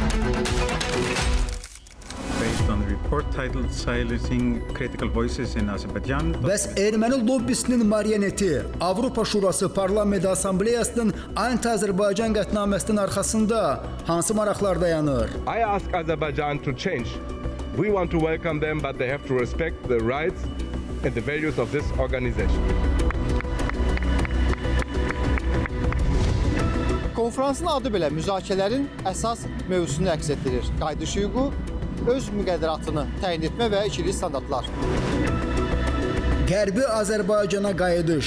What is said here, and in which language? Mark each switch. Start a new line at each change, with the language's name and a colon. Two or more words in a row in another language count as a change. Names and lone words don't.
Azerbaijani: Bəs erməni lobbisinin marioneti Avropa Şurası Parlament Assambleyasının Anti-Azərbaycan qətnaməsinin arxasında hansı maraqlar dayanır?
English: I ask Azerbaijan to change. We want to welcome them, but they have to respect the rights and the values of this organization.
Azerbaijani: Konferansın adı belə müzakirələrin əsas mövzusunu əks etdirir. Qayıdış hüququ, öz müqəddəratını təyin etmə və ikili standartlar. Qərbi Azərbaycana qayıdış.